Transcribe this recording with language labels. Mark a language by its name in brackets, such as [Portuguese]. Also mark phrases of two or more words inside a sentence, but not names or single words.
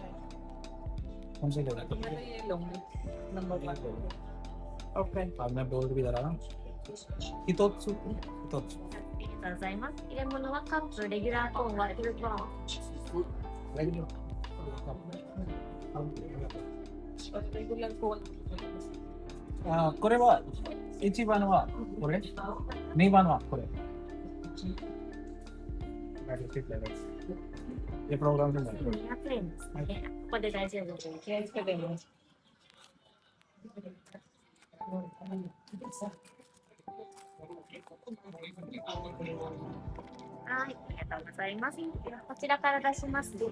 [Hindi] कौन से लेगा? मैं तो ये लूंगी नंबर 1। ओके, अब मैं बोल भी दे रहा हूँ। हितोत्सु। [Japanese] ありがとうございます。入れ物はカップ、レギュラーコーン、ワッフルコーン。 [English] regular cone [Japanese] これは一番はこれ、二番はこれ。 [Hindi] ये प्रोग्राम से [Japanese] 200 円ですね。ここで大丈夫です。 [Hindi] ये इसका दे दो। [Japanese] はい、ありがとうございます。こちらから出しますね。